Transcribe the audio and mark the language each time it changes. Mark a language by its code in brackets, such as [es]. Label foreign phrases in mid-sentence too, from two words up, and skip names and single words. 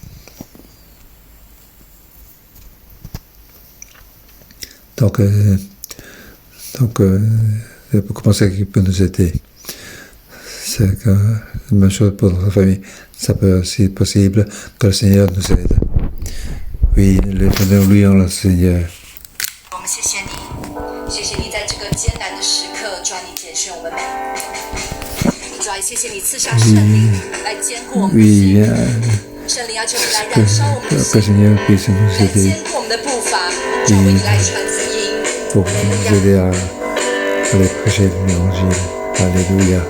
[fr] Donc, c'est beaucoup de qui peut nous aider. C'est la même chose pour notre famille. Ça peut aussi être possible que le Seigneur nous aide. Oui, louons le Seigneur. [zh] 我们谢谢你，谢谢你在这个艰难的时刻，主啊，你拣选我们每一个。主啊，谢谢你赐下圣灵来坚固我们的心，圣灵要求你来燃烧我们的心，来坚固我们的步伐，主为你来传福音。 [fr] Pour nous aider à aller prêcher l'évangile. Alléluia.